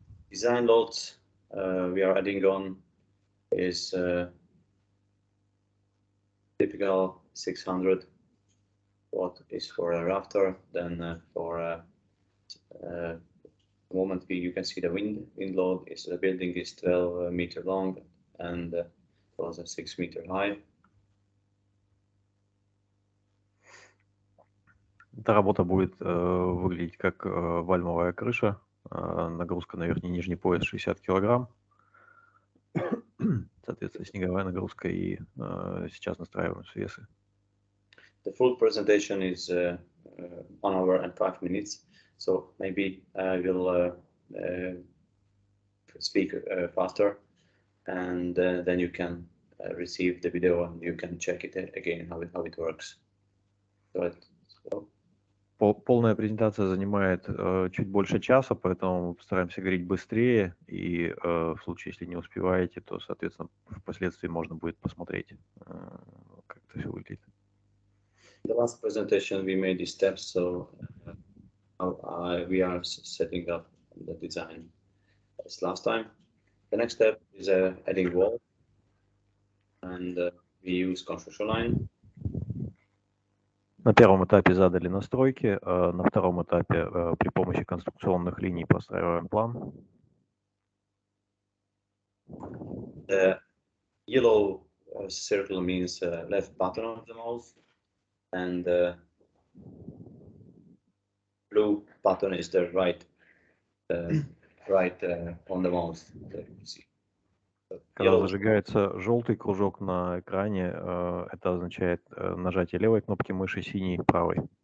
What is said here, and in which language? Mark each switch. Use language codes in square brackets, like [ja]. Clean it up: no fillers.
[en] Design loads we are adding on is typical 600 watt is for a rafter. Then for the moment you can see the wind load is the building is 12 meter long and was 6 meter high. [ru] Эта работа будет выглядеть как вальмовая крыша, нагрузка на верхний и нижний пояс 60 килограмм, соответственно, снеговая нагрузка и сейчас настраиваем свесы. [en] The full presentation is 1 hour and 5 minutes, so maybe I will speak faster, and then you can receive the video and you can check it again how it works. [ru] Полная презентация занимает чуть больше часа, поэтому мы постараемся говорить быстрее, и в случае, если не успеваете, то, соответственно, впоследствии можно будет посмотреть, как это все выглядит. [en] The last presentation we made these steps, so we are setting up the design as last time. The next step is adding wall, and we use construction line. [ru] На первом этапе задали настройки, на втором этапе при помощи конструкционных линий простраиваем план. [en] The yellow circle means left bottom of the mouse, and the blue button is the right on the mouse. [ru] Когда зажигается желтый кружок на экране, это означает нажатие левой кнопки мыши, синей правой.